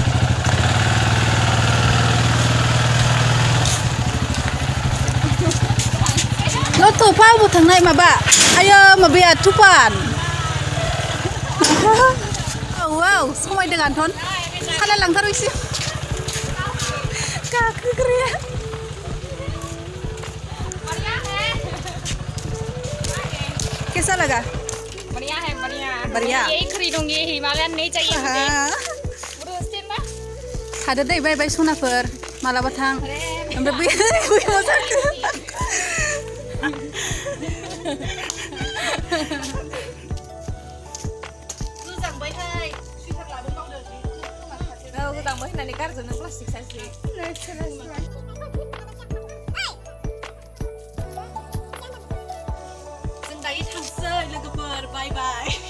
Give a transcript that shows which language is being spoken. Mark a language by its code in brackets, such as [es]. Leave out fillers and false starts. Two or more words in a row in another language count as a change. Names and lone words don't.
[brx] Topa mau tangnai maba ayo mabaya tupan wow समाय दों आन्थन साला लांथार इसे गाखोग्राया [hi] कैसा लगा बढ़िया है बढ़िया यही खरीदूंगी हिमालयन नहीं चाहिए मुझे पूरा स्टेन ना [brx] थादो दै बाय सनाफोर मालाबा थां ओमफ्राय बै मोजांखौ गोजांबायहाय सुइटार लादों मावदों गोजांबाय होननानै गारजोबनो प्लास्टिक साइसनि जों दायो थांसै लोगोफोर बाय बाय